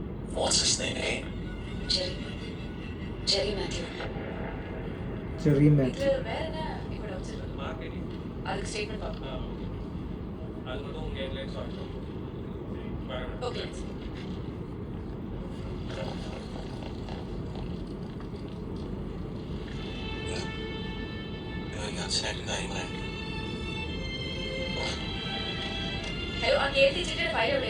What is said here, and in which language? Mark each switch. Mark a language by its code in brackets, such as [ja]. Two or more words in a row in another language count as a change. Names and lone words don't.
[en] What's his name, eh? [ml] ജെറി മാത്യു. ചെറിയ മാച്ച്. ഇത് വേറെ എന്നാ ഇവിടെ വെച്ചിട്ടുണ്ട്? [ta] அதுக்கு ஸ்டேட்மெண்ட் பார்க்கணும். [ml] ഓക്കെ. എനിക്ക് അച്ഛനായിട്ട് കാര്യം പറയാനുണ്ട്. ഹലോ, ആ കേരളത്തിൽ ചിട്ടിയുടെ ഫയൽ എവിടെയാ?